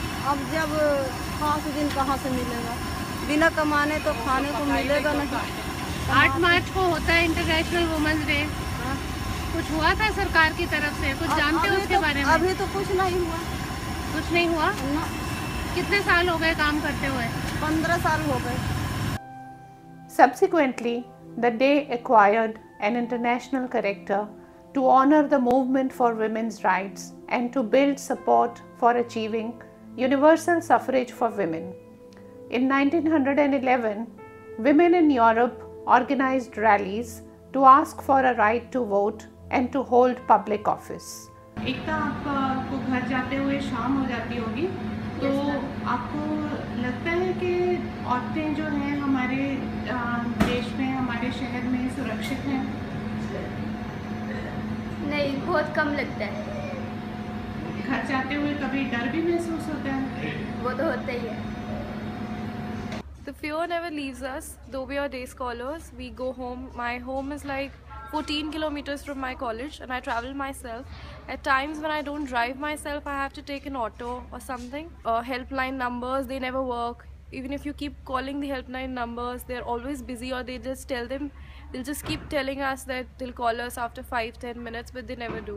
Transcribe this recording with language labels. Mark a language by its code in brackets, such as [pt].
[hi] अब जब खास दिन कहाँ से मिलेगा, बिना कमाने तो खाने को मिलेगा नहीं। 8 मार्च को होता है इंटरनेशनल वुमेन्स डे, कुछ हुआ था सरकार की तरफ से, कुछ जानते हो उसके बारे में? अभी तो कुछ नहीं हुआ। कुछ नहीं हुआ? कितने साल हो गए काम करते हुए? 15 साल हो गए। [en] Subsequently, the day acquired an international character to honor the movement for women's rights and to build support for achieving universal suffrage for women. In 1911, women in Europe organized rallies to ask for a right to vote and to hold public office. [hi] एक तो आपको घर जाते हुए शाम हो जाती होगी, तो आपको लगता है कि औरतें जो हैं हमारे देश में, हमारे शहर में सुरक्षित हैं? नहीं, बहुत कम लगता है। घर जाते हुए कभी डर भी महसूस होता है? वो तो होता ही है। [en] The fear never leaves us. Though we are day scholars, we go home. My home is like 14 kilometers from my college and I travel myself. At times when I don't drive myself, I have to take an auto or something. Helpline numbers, they never work. Even if you keep calling the helpline numbers, they're always busy, or they just tell them, they'll just keep telling us that they'll call us after 5-10 minutes, but they never do.